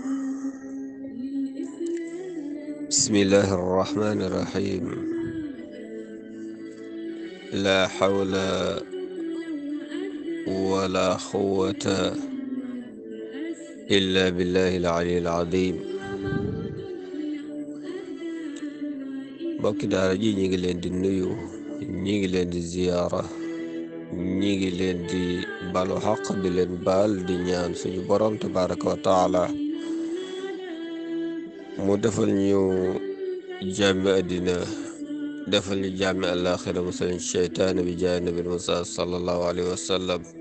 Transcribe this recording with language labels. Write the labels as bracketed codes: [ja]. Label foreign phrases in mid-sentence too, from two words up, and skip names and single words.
[ar] بسم الله الرحمن الرحيم. لا حول ولا قوة إلا بالله العلي العظيم. [wo] mbokki daara ji ñi ngi leen di nuyu, ñi ngi leen di ziyaara, ñi ngi leen di balu xaq di leen baal di ñaan suñu borom [ar] تبارك وتعالى [wo] mu defal ñu jàmmi àddina defal ñu jàmmi àllaaxira musal ñu seytaane bi jaay nabi Musa [ar] صلى الله عليه وسلم.